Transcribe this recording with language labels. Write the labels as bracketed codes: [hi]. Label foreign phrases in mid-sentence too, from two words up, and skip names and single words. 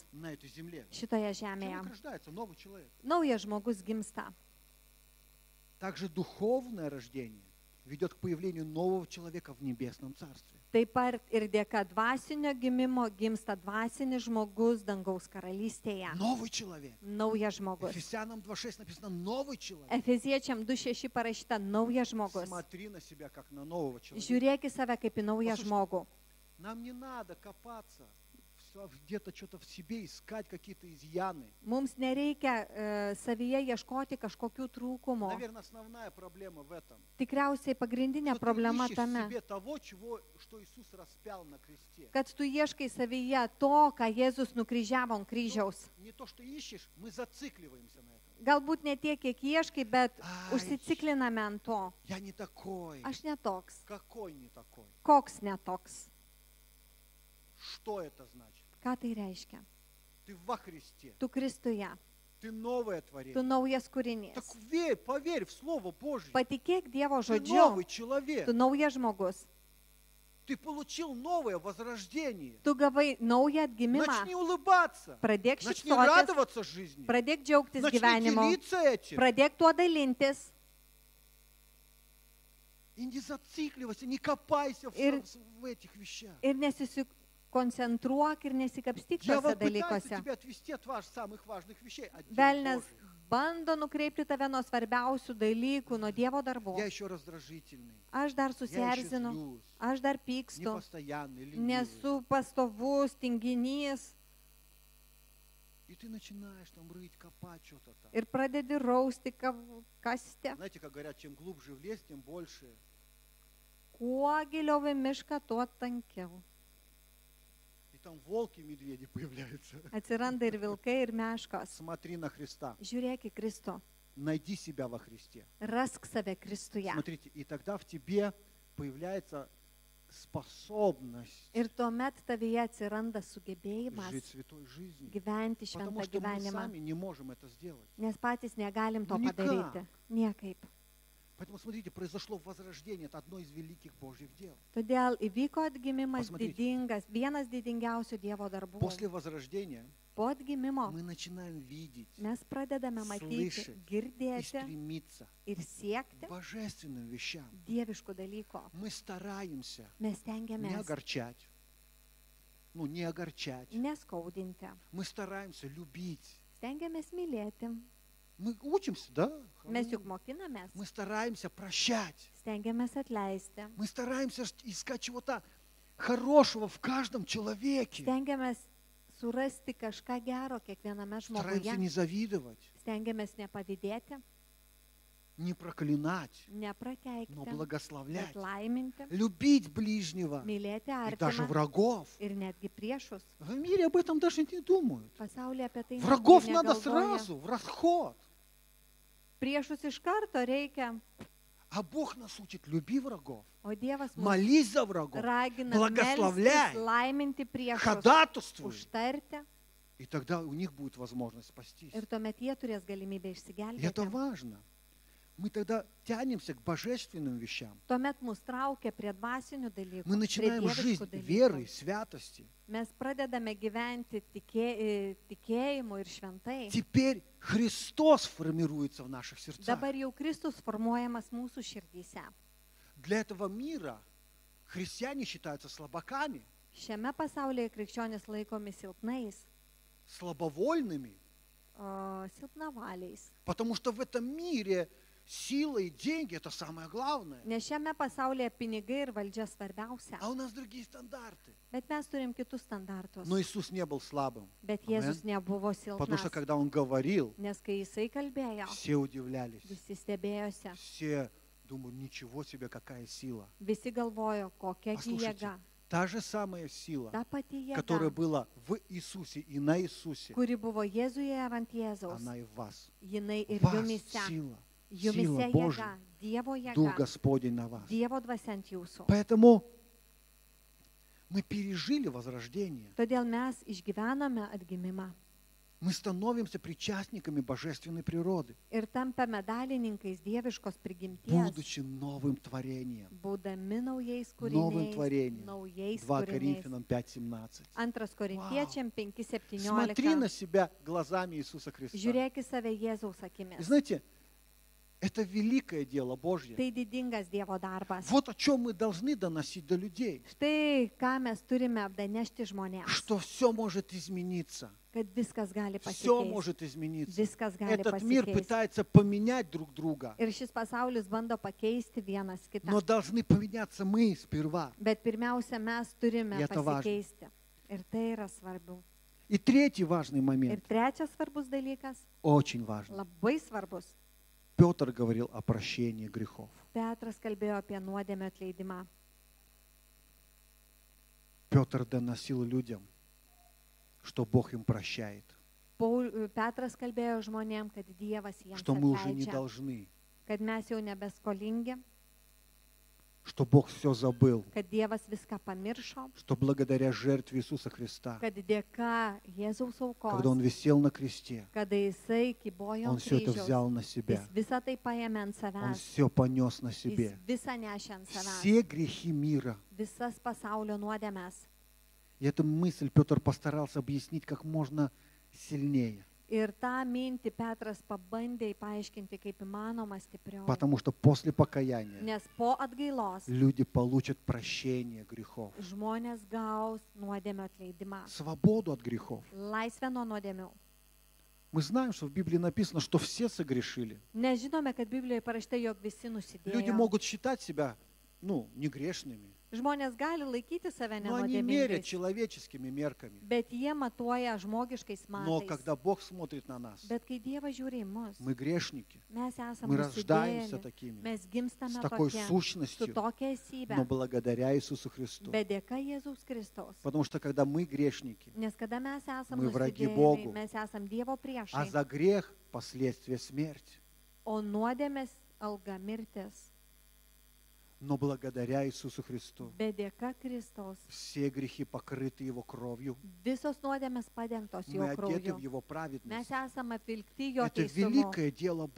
[ru] на этой земле. [lt] šitoje [ru] Человек [lt] žemėje. [ru] рождается, новый человек. [lt] Naujas žmogus gimsta. [ru] Также духовное рождение ведет к появлению нового человека в небесном царстве. [lt] Taip pat ir dėka dvasinio gimimo gimsta dvasinis žmogus dangaus karalystėje. [ru] Новый человек. [lt] Naujas žmogus. [ru] Ефесянам 2.6 написано «новый человек». [lt] Efeziečiam 2.6 parašyta naujas žmogus. [ru] Смотри на себя, как на нового человека. [lt] Žiūrėk į save kaip į naują [ru] Послушай, [lt] žmogų. [ru] Нам не надо копаться, где-то что-то в себе искать, какие-то изъяны. [lt] Mums nereikia savyje ieškoti kažkokių trūkumų. [ru] Наверное, основная проблема в этом. [lt] Tikriausiai pagrindinė [ru] Что ты [lt] problema [ru] ищешь в [lt] tame, [ru] себе того, что Иисус распял на кресте. [lt] kad tu ieškai savyje to, ką Jėzus nukryžiavo ant kryžiaus. [ru] Не то, что ищешь, мы зацикливаемся на этом. [lt] Galbūt ne tiek, kiek ieškai, bet Ai. užsicikliname ant to. [ru] Я не такой. [lt] Aš netoks. [ru] Какой не такой? [lt] Koks netoks? [ru] Что это значит? [lt] Ką tai reiškia? [ru] Ты во Христе. [lt] Tu Kristuje, [ru] Ты новое [lt] tu [ru] творение. [lt] naujas kūrinys. [ru] Так верь, поверь в Слово Божье. [lt] Patikėk Dievo [ru] Ты [lt] žodžiu, [ru] новый человек. [lt] tu naujas žmogus. [ru] Ты получил новое возрождение. [lt] Tu gavai naują atgimimą. [ru] Начни улыбаться. [lt] Pradėk [ru] Начни [lt] šypsotis, [ru] радоваться жизни. [lt] pradėk džiaugtis [ru] Начни [lt] gyvenimu, [ru] делиться этим. [lt] pradėk tuo dalintis [ru] И не зацикливайся, не копайся в этих вещах. [lt] ir nesikoncentruok ir nesikapstyk [ru] Дьявол [lt] šiuose [ru] пытается [lt] dalykuose. [ru] тебя отвести от самых важных вещей. От дел [lt] Velnes [ru] Божьих. [lt] bando nukreipti tave nuo svarbiausių dalykų, nuo Dievo darbų. [ru] Я еще раздражительный. [lt] Aš dar [ru] Я еще [lt] susierzinu, [ru] злюсь. [lt] aš dar pykstu, [ru] Непостоянный, ленивый. [lt] nesu pastovus, tinginys [ru] И ты начинаешь там рыть, копать что-то там. [lt] ir pradedi rausti, kasti. [ru] Знаете, как говорят, чем глубже в лес, тем больше. [lt] Kuo giliau į mišką, tuo tankiau. [ru] И там волки, медведи появляются. [lt] Atsiranda ir vilkai, ir meškos. [ru] Смотри на Христа. [lt] Žiūrėk į Kristų. [ru] Найди себя во Христе. [lt] Rask save Kristuje. [ru] Смотрите, и тогда в тебе появляется способность [lt] Ir tuomet tavyje atsiranda sugebėjimas [ru] жить святой жизнью. [lt] gyventi [ru] Потому [lt] šventą [ru] что мы [lt] gyvenimą. [ru] сами не можем это сделать. [lt] Nes patys negalim to [ru] Nu, никак. [lt] padaryti. Niekaip. [ru] Поэтому, смотрите, произошло возрождение. Это одно из великих Божьих дел. [lt] Todėl įvyko atgimimas [ru] Pasmatykite. [lt] didingas, vienas didingiausių Dievo darbų. [ru] После возрождения [lt] Po atgimimo [ru] мы начинаем видеть [lt] mes pradedame matyti, [ru] слышать и [lt] girdėti [ru] стремиться [lt] ir [ru] к [lt] siekti [ru] божественным вещам. [lt] dieviškų dalykų. [ru] Мы стараемся [lt] Mes [ru] не [lt] tengiamės [ru] огорчать. Не огорчать. [lt] neskaudinti, [ru] Мы стараемся любить. [lt] stengiamės mylėti. [ru] Мы учимся, да? [lt] Mes juk mokinamės, [ru] Мы стараемся прощать. [lt] stengiamės atleisti, [ru] Мы стараемся искать чего-то хорошего в каждом человеке. [lt] stengiamės surasti kažką gero kiekviename [ru] Стараемся [lt] žmoguje, [ru] не завидовать, [lt] stengiamės nepavydėti, [ru] не проклинать, но [lt] neprakeikti, bet [ru] благословлять. [lt] laiminti, [ru] Любить ближнего [lt] mylėti [ru] и даже [lt] artimą [ru] врагов. [lt] ir netgi priešus. [ru] В мире об этом даже не думают. [lt] Pasaulyje apie tai [ru] Врагов [lt] netgi [ru] надо [lt] negalvoja. [ru] сразу, в расход. [lt] Priešus iš karto reikia, [ru] А Бог нас учит, люби врагов, [lt] o Dievas mus [ru] молись за врагов, [lt] ragina [ru] благословляй, [lt] melstis, laiminti priešus, [ru] ходатайствуй. [lt] užtarti [ru] И тогда у них будет возможность спастись. [lt] ir tuomet jie turės galimybę [ru] И это [lt] išsigelbėti. [ru] важно. мы тогда тянемся к божественным вещам. [lt] tuomet mus traukia prie dvasinių dalykų, [ru] Мы [lt] prie [ru] начинаем [lt] dieviškų [ru] жизнь [lt] dalykų. [ru] верой, святости. [lt] Mes pradedame gyventi tikėjimu ir šventai. [ru] Теперь Христос формируется в наших сердцах. [lt] Dabar jau Kristus formuojamas mūsų širdyse. [ru] Для этого мира христиане считаются слабаками, [lt] Šiame pasaulyje krikščionys laikomi silpnais, [ru] слабовольными, [lt] silpnavaliais. [ru] потому что в этом мире сила и деньги – это самое главное. [lt] Nes šiame pasaulyje pinigai ir valdžia svarbiausia. [ru] А у нас другие стандарты. [lt] Bet mes turim kitus standartus. [ru] Но Иисус не был слабым. [lt] Bet Amen. Jėzus nebuvo [ru] Потому что [lt] silpnas. [ru] когда Он говорил, [lt] Nes kai jisai kalbėjo, [ru] все удивлялись. [lt] visi stebėjosi. [ru] Все думают, ничего себе, какая сила. [lt] Visi galvojo, kokia gi [ru] Послушайте, [lt] jėga. [ru] та же самая сила, [lt] Ta pati [ru] которая [lt] jėga, [ru] была в Иисусе и на Иисусе, [lt] kuri buvo Jėzuje ir ant Jėzaus, [ru] она и в вас. [lt] jinai ir [ru] В вас [lt] jumise. [ru] сила, [lt] Jumise [ru] сила [lt] jėga, [ru] Божья, [lt] Dievo [ru] Дух [lt] jėga, [ru] Господень на вас. [lt] Dievo dvasia ant jūsų. [ru] Поэтому мы пережили возрождение. [lt] Todėl mes išgyvename atgimimą [ru] Мы становимся причастниками божественной природы, [lt] ir tampame dalininkais dieviškos prigimties, [ru] будучи новым творением. [lt] būdami naujais [ru] Новым [lt] kūriniais. [ru] творением. [lt] Naujais 2 kūriniais. [ru] Коринфянам 5:17. [lt] Antras Korintiečiam [ru] Смотри на [lt] 5:17. [ru] себя глазами Иисуса Христа. [lt] Žiūrėk į save Jėzaus [ru] И [lt] akimis. [ru] знаете, это великое дело Божье. [lt] Tai didingas Dievo darbas. [ru] Вот о чем мы должны доносить до людей. [lt] Štai ką mes turime apdanešti žmonėms, [ru] Что все может измениться. [lt] kad viskas gali [ru] Все [lt] pasikeisti. [ru] может измениться. [lt] Viskas gali [ru] Этот мир [lt] pasikeisti. [ru] пытается поменять друг друга. [lt] Ir šis pasaulis bando pakeisti vienas kitą. [ru] Но должны поменяться мы сперва. [lt] Bet pirmiausia, mes turime [ru] И это важно. [lt] pasikeisti. Ir tai yra svarbu. [ru] И третий важный [lt] Ir [ru] момент, [lt] trečias svarbus dalykas, [ru] очень важный. [lt] labai svarbus. [ru] Петр говорил о прощении грехов. [lt] Petras kalbėjo apie nuodėmio atleidimą. [ru] Петр доносил людям, что Бог им прощает, [lt] Petras kalbėjo žmonėm, kad Dievas jiems [ru] что мы уже не [lt] atleidžia, [ru] должны, [lt] kad mes jau nebeskolingi, [ru] что Бог все забыл, [lt] kad Dievas viską pamiršo, [ru] что благодаря жертве Иисуса Христа, [lt] kad dėka Jėzaus [ru] когда Он [lt] aukos, [ru] висел на кресте, [lt] kada jisai kybojo [ru] Он [lt] ant [ru] все это [lt] kryžiaus, [ru] взял на [lt] jis [ru] себя, [lt] visą tai paėmė ant [ru] Он [lt] savęs, [ru] все понес на [lt] jis [ru] себе. [lt] visą nešė ant savęs, [ru] Все грехи мира. [lt] visas pasaulio nuodėmes. [ru] И эту мысль Петр постарался объяснить как можно сильнее, [lt] Ir tą mintį Petras pabandė paaiškinti kaip įmanoma stipriau. [ru] потому что после покаяния [lt] Nes po atgailos [ru] люди получат прощение грехов, [lt] žmonės gaus nuodėmio atleidimą, [ru] свободу от грехов. [lt] laisvę nuo nuodėmių. [ru] Мы знаем, что в Библии написано, что все согрешили. [lt] Nes žinome, kad Biblijoje parašyta, jog visi [ru] Люди [lt] nusidėjo. [ru] могут считать себя, не грешными, [lt] Žmonės gali laikyti save [ru] но они мерят [lt] nenuodėmingais, [ru] человеческими мерками. [lt] bet jie matuoja žmogiškais [ru] Но [lt] matais. [ru] когда Бог смотрит на нас, [lt] Bet kai Dievas žiūri į mus, [ru] мы грешники, [lt] mes esame [ru] мы рождаемся [lt] nusidėjėliai, [ru] такими, [lt] mes [ru] с [lt] gimstame [ru] такой [lt] tokie, su [ru] сущностью, [lt] tokia esybė, [ru] но благодаря Иисусу Христу. [lt] bet dėka Jėzaus Kristaus. [ru] Потому что когда мы грешники, [lt] Nes kada mes esame [ru] Мы враги [lt] nusidėjėliai, [ru] Богу. [lt] mes esame Dievo [ru] а [lt] priešai, [ru] за грех последствия смерть. [lt] o nuodėmės alga mirtis. [ru] Но благодаря Иисусу Христу [lt] Bet dėka Kristaus [ru] все грехи покрыты Его кровью. [lt] visos nuodėmės padengtos [ru] Мы [lt] jo [ru] одеты в [lt] krauju. [ru] Его [lt] Mes [ru] праведность. [lt] esame apvilkti jo [ru] Это [lt] teisumu. [ru] великое дело [lt] Tai